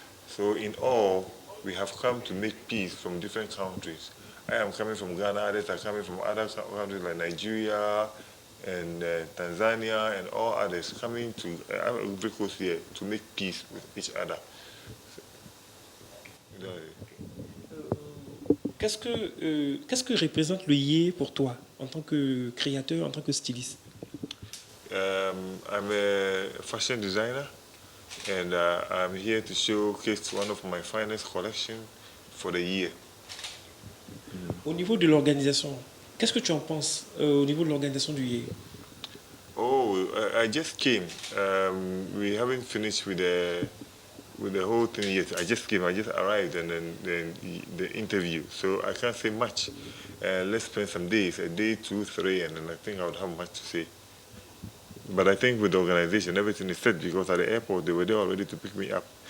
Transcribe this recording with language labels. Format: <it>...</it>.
<en>So in all, we have come to make peace from different countries. I am coming from Ghana, others are coming from other countries like Nigeria and Tanzania and all others, coming to Ivory Coast here to make peace with each other.</en> <fr>Qu'est-ce que représente le Yé pour toi en tant que créateur, en tant que styliste?</fr> <en>I'm a fashion designer, and I'm here to showcase one of my finest collections for the year.</en> <fr>Au niveau de l'organisation, qu'est-ce que tu en penses au niveau de l'organisation du Yé?</fr> <en>Oh, I just came. We haven't finished with the whole thing yet. I just came. I just arrived, and then the interview. So I can't say much. Let's spend some days, a day, 2, 3, and then I think I would have much to say. But I think with the organization, everything is set because at the airport, they were there already to pick me up.</en>